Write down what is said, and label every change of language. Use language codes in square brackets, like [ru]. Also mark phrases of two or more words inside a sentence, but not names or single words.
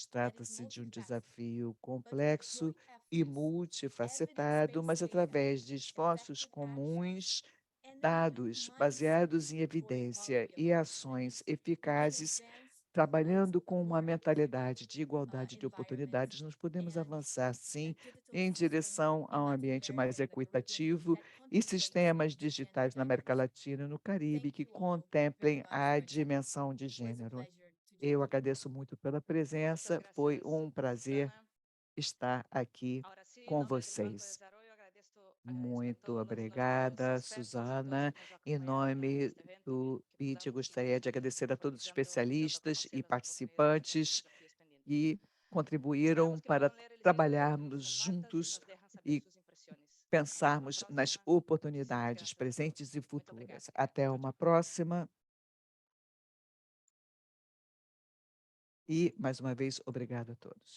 [pt] Trata-se de um desafio complexo e multifacetado, mas através de esforços comuns, dados baseados em evidência e ações eficazes, trabalhando com uma mentalidade de igualdade de oportunidades, nós podemos avançar, sim, em direção a um ambiente mais equitativo e sistemas digitais na América Latina e no Caribe que contemplem a dimensão de gênero. Eu agradeço muito pela presença, [es] Muchas [pt] foi [es] gracias, [pt] um prazer [es] Susana. [pt] estar aqui [es] Ahora sí, en [pt] com [es] nombre del Banco de [pt] vocês. [es] Desarrollo, agradezco a [pt] Muito [es] todos nuestros [pt] obrigada, [es] expertos y todos [pt] Susana. [es] que nos [pt] Em [es] acompañaron en [pt] nome [es] este evento, [pt] do [es] que [pt] BID, eu [es] podamos [pt] gostaria de [es] seguir [pt] agradecer a todos os [es] profundizando y dando a [pt] especialistas e [es] conocer las oportunidades y [pt] participantes [es] desafíos pendientes. [pt] que contribuíram [es] Esperamos que [pt] para [es] puedan leer el estudio de hoy, [pt] trabalharmos [es] compartan y [pt] juntos [es] nos dejan saber [pt] e [es] sus impresiones. Hasta la [pt] pensarmos nas [es] próxima. Muchísimas [pt] oportunidades [es] gracias a [pt] presentes [es] todos. [pt] e Muito obrigada. futuras. Até uma próxima. E, mais uma vez, obrigado a todos.